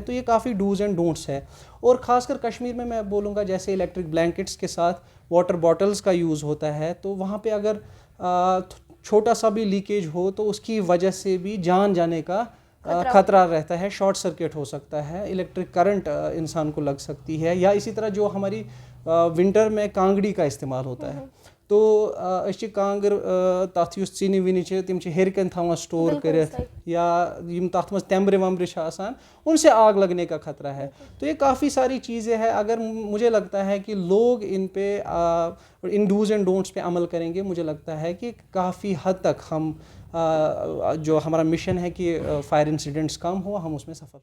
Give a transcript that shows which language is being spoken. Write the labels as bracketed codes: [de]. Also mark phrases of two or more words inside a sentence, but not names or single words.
[hi] तो ये काफ़ी [en] dos and don'ts [hi] है। और ख़ासकर कश्मीर में मैं बोलूँगा, जैसे [en] electric blankets [hi] के साथ [en] water bottles [hi] का यूज़ होता है, तो वहाँ पे अगर छोटा सा भी लीकेज हो तो उसकी वजह से भी जान जाने का खतरा रहता है, [en] short circuit [hi] हो सकता है, [en] electric current [hi] इंसान को लग सकती है। या इसी तरह जो हमारी विंटर में कांगड़ी का इस्तेमाल होता है, तो [ks] अस कांगर तथ युस चीनी विनी तिम हेरकन थवान स्टोर करित या यम तथ मज तेम्बरे वम्बरे आसान, [hi] उनसे आग लगने का खतरा है। तो ये काफ़ी सारी चीज़ें हैं। अगर मुझे लगता है कि लोग इन पे इन [en] dos and don'ts [hi] पे अमल करेंगे, मुझे लगता है कि काफ़ी हद तक हम जो हमारा मिशन है कि [en] fire incidents [hi] कम हो, हम उसमें सफल।